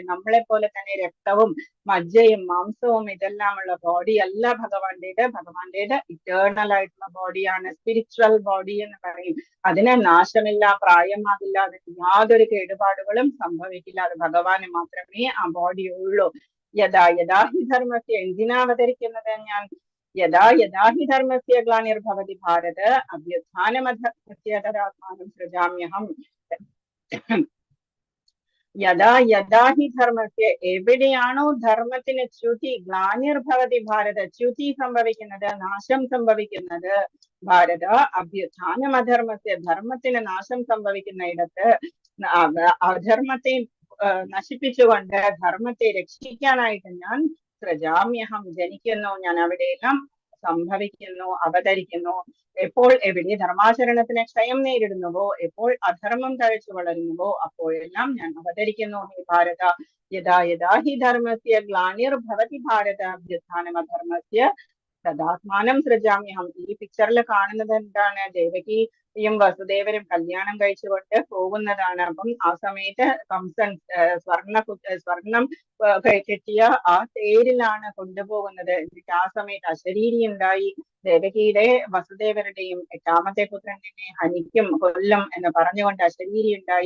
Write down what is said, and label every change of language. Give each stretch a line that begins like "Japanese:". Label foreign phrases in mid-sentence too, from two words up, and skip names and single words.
Malayalam: നമ്മളെ പോലെ തന്നെ രക്തവും മജ്ജയും മാംസവും ഇതെല്ലാമുള്ള ബോഡി അല്ല ഭഗവാന്റേത്. ഭഗവാന്റേത് ഇറ്റേണൽ ആയിട്ടുള്ള ബോഡിയാണ്,
English: spiritual body
Malayalam: എന്ന് പറയും. അതിന് നാശമില്ല, പ്രായമാകില്ല, അതിന് യാതൊരു കേടുപാടുകളും സംഭവിക്കില്ല. അത് ഭഗവാന് മാത്രമേ ആ ബോഡി ഉള്ളൂ.
Sanskrit: യഥാ യഥാ ഹി ധർമ്മസ്യ,
Malayalam: എന്തിനാ അവതരിക്കുന്നത് ഞാൻ?
Sanskrit: യഥാ യഥാ ഹി ധർമ്മസ്യ ഗ്ലാനിർഭവതി ഭാരത അഭ്യുത്ഥാനമധർമ്മസ്യ തദാത്മാനം സൃജാമ്യഹം. യഥാ യഥാ ഹി ധർമ്മസ്യ,
Malayalam: എവിടെയാണോ ധർമ്മത്തിന് ച്യുതി,
Sanskrit: ഗ്ലാനിർഭവതി ഭാരത,
Malayalam: ച്യുതി സംഭവിക്കുന്നത്, നാശം സംഭവിക്കുന്നത്,
Sanskrit: ഭാരത അഭ്യുത്ഥാനം അധർമ്മസ്യ,
Malayalam: ധർമ്മത്തിന് നാശം സംഭവിക്കുന്ന ഇടത്ത് അധർമ്മത്തെ നശിപ്പിച്ചുകൊണ്ട് ധർമ്മത്തെ രക്ഷിക്കാനായിട്ട് ഞാൻ സൃജാമ്യഹം, ജനിക്കുന്നു. ഞാൻ അവിടെയെല്ലാം സംഭവിക്കുന്നു, അവതരിക്കുന്നു. എപ്പോൾ എവിടെ ധർമാചരണത്തിന് ക്ഷയം നേരിടുന്നുവോ, എപ്പോൾ അധർമ്മം തഴച്ചു വളരുന്നുവോ, അപ്പോഴെല്ലാം ഞാൻ അവതരിക്കുന്നു.
Sanskrit: ഹേ ഭാരത, യഥാ യഥാ ഹി ധർമ്മസ്യ ഗ്ലാനിർഭവതി ഭാരത അഭ്യുത്ഥാനം അധർമ്മസ്യ തദാത്മാനം സൃജാമ്യഹം.
Malayalam: ഈ പിക്ചറിൽ കാണുന്നത് എന്താണ്? ദേവകിയും വസുദേവരും കല്യാണം കഴിച്ചുകൊണ്ട് പോകുന്നതാണ്. അപ്പം ആ സമയത്ത് കംസൻ സ്വർണം കെട്ടിയ ആ തേരിലാണ് കൊണ്ടുപോകുന്നത്. എന്നിട്ട് ആ സമയത്ത് അശരീരി ഉണ്ടായി. ദേവകിയുടെ വസുദേവരുടെയും 8ാമത്തെ പുത്രൻ എന്നെ ഹനിക്കും, കൊല്ലും എന്ന് പറഞ്ഞുകൊണ്ട് അശരീരി ഉണ്ടായി.